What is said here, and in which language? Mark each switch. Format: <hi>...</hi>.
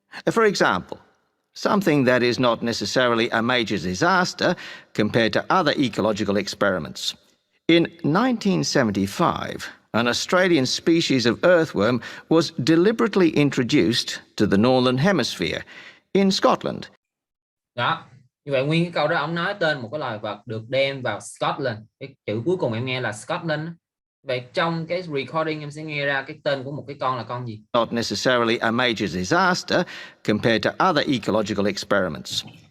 <en>For example, something that is not necessarily a major disaster compared to other ecological experiments. In 1975, an Australian species of earthworm was deliberately introduced to the Northern Hemisphere in Scotland.</en> <vi>Đó, như vậy nguyên cái câu đó ông nói tên một cái loài vật được đem vào Scotland. Cái chữ cuối cùng em nghe là Scotland. Vậy trong cái recording em sẽ nghe ra cái tên của một cái con là con gì?</vi> <en>Not necessarily a major disaster compared to other ecological experiments.</en>